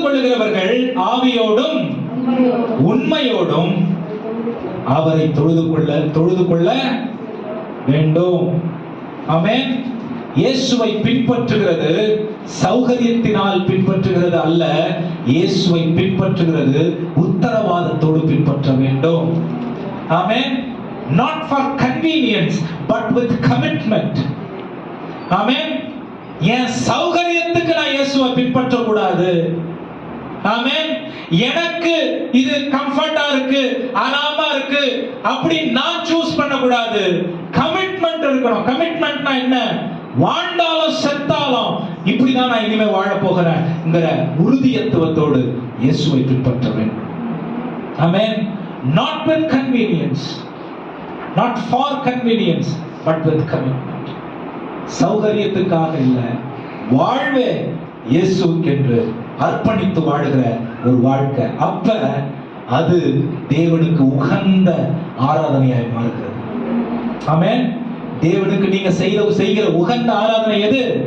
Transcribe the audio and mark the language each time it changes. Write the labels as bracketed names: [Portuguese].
[Tamil] கொள்ளுகிறவர்கள் ஆவியோடும் உண்மையோடும் அவரை தொழுது கொள்ள வேண்டும். ஆமென். இயேசுவை பின்பற்றுகிறது சௌகரியத்தினால் பின்பற்றுகிறது அல்ல, இயேசுவை பின்பற்றுகிறது உத்தரவாதத்தோடு பின்பற்ற வேண்டும். ஆமென். [English] Not for convenience but with commitment. [Tamil] ஆமென். என் சௌகரியத்துக்கு நான் இயேசுவை பின்பற்ற கூடாது. ஆமென். எனக்கு இது கம்ஃபர்ட்டா இருக்கு, ஆராமா இருக்கு அப்படி நான் சூஸ் பண்ண கூடாது. கமிட்மெண்ட் இருக்கணும். கமிட்மெண்ட்னா என்ன? வாழ்ந்தாலும் செத்தாலும் இப்படிதான் நான் இனிமே வாழ போகிறேன்ங்கிற உறுதியத்துவத்தோடு இயேசுவை பின்பற்ற வேண்டும். ஆமென். [English] Not with convenience, not for convenience but with commitment. [Tamil] சௌகரியத்துக்காக இல்ல, வாழ்வே இயேசுக்கென்று அர்ப்பணித்து வாழுகிற ஒரு வாழ்க்கை. அப்ப அது தேவனுக்கு உகந்த ஆராதனையாய் மாறுகிறது. ஆமென். தேவனுக்கு நீங்க செய்கிற உகந்த ஆராதனை எது?